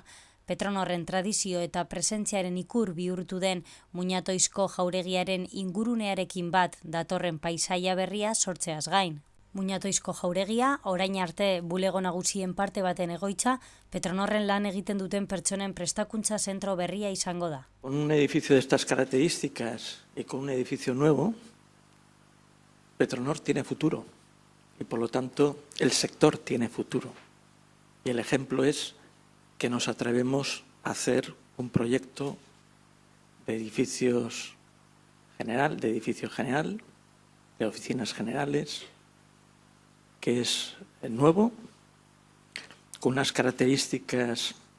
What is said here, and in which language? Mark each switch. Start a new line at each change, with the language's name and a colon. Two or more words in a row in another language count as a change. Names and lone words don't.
Basque: Petronorren tradizio eta presentziaren ikur bihurtu den Muñatoizko jauregiaren ingurunearekin bat datorren paisaia berria sortzeaz gain. Muñatoizko jauregia, orain arte bulego nagusien parte baten egoitza, Petronorren lan egiten duten pertsonen prestakuntza zentro berria izango da.
Spanish: Con un edificio de estas características y con un edificio nuevo, Petronor tiene futuro y por lo tanto el sector tiene futuro. Y el ejemplo es que nos atrevemos a hacer un proyecto de edificio general, de oficinas generales, que es nuevo, con unas características